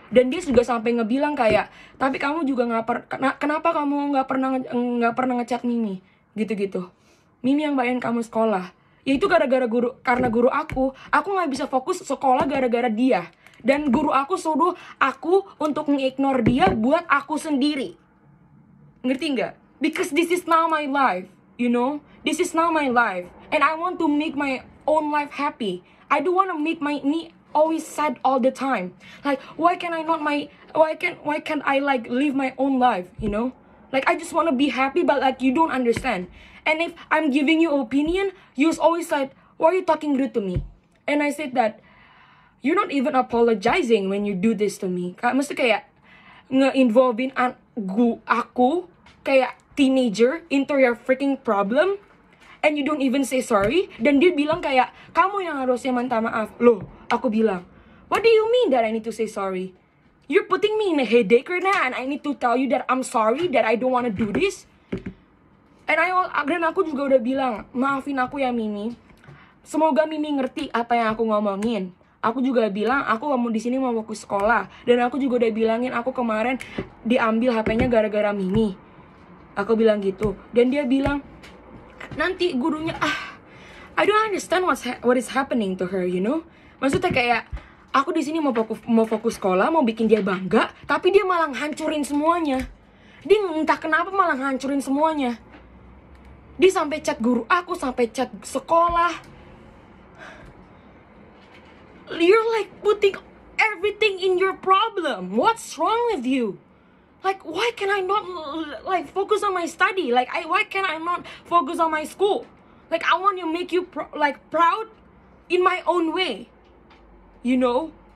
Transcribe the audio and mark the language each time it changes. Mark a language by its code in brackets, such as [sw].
[id] Dan dia juga sampai ngebilang kayak, tapi kamu juga kenapa kamu nggak pernah ngechat Mimi gitu-gitu. Mimi yang bayarin kamu sekolah. Ya itu karena guru aku nggak bisa fokus sekolah gara-gara dia. Dan guru aku suruh aku untuk nge-ignore dia buat aku sendiri. Ngerti nggak? [en] Because this is now my life, you know? This is now my life. And I want to make my own life happy. I don't want to make me always sad all the time. Like, why can't I like live my own life, you know? Like, I just want to be happy, but like, you don't understand. And if I'm giving you opinion, you're always like, why are you talking rude to me? And I said that, you're not even apologizing when you do this to me. [id] Mesti kayak nge-involvein aku kayak [en] teenager into your freaking problem, and you don't even say sorry. [id] Dan dia bilang kayak, kamu yang harusnya minta maaf. Loh, aku bilang, [en] what do you mean that I need to say sorry? You're putting me in a headache right now, and I need to tell you that I'm sorry, that I don't want to do this. [id] Dan aku juga udah bilang, maafin aku ya Mimi. Semoga Mimi ngerti apa yang aku ngomongin. Aku juga bilang, aku mau di sini mau fokus sekolah. Dan aku juga udah bilangin, aku kemarin diambil HP-nya gara-gara Mimi. Aku bilang gitu. Dan dia bilang, nanti gurunya, [en] I don't understand what is happening to her, you know? [id] Maksudnya kayak, aku di sini mau fokus sekolah, mau bikin dia bangga, tapi dia malah hancurin semuanya. Dia entah kenapa malah hancurin semuanya. Dia sampai chat guru aku, sampai chat sekolah. [en] You're like putting everything in your problem. What's wrong with you? Like, why can I not like focus on my study? Like, why can I not focus on my school? Like, I want to make you proud in my own way. You know?